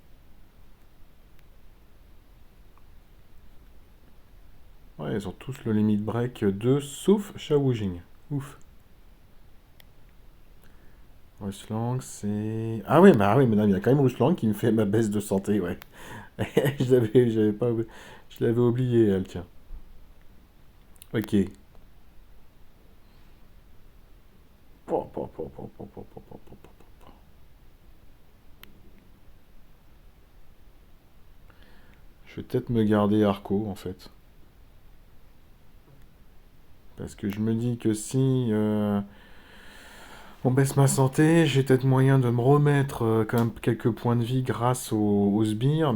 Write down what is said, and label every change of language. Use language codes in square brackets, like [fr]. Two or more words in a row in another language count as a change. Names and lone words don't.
[fr] Ouais, ils ont tous le [en] limit break [fr] 2, sauf Shao Jing. Ouf. Ruslang, c'est... Ah oui, mais non, il y a quand même Ruslang qui me fait ma baisse de santé, ouais. J'avais pas... Je l'avais oublié, elle, tiens. Ok. Po, po, po, po, po, po, po, po, po, po. Je vais peut-être me garder Arco, en fait. Parce que je me dis que si on baisse ma santé, j'ai peut-être moyen de me remettre quand même quelques points de vie grâce aux sbires.